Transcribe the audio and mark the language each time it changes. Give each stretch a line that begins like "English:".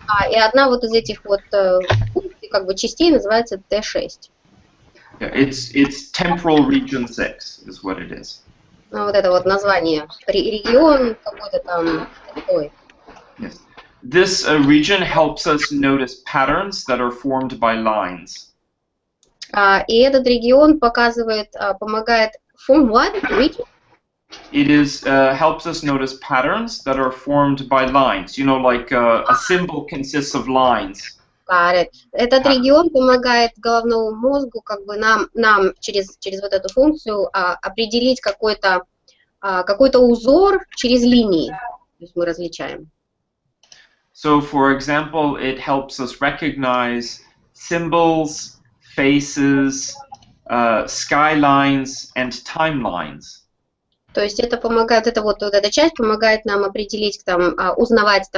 Russian: И одна вот из этих вот как бы частей называется T6.
English: Yeah, it's temporal region 6 is what it is.
Russian: Вот это вот название. Регион какой-то там такой.
English: Yes. This region helps us notice patterns that are formed by lines.
Russian: И этот регион помогает
English: form what? Region? It is helps us notice patterns that are formed by lines. You know, like a symbol consists of lines.
Russian: Этот регион помогает головному мозгу, как бы нам через вот эту функцию определить какой-то узор через линии. То есть мы различаем.
English: So, for example, it helps us recognize symbols, faces, skylines and timelines.
Russian: То есть это помогает, это вот эта часть помогает нам определить, там, узнавать там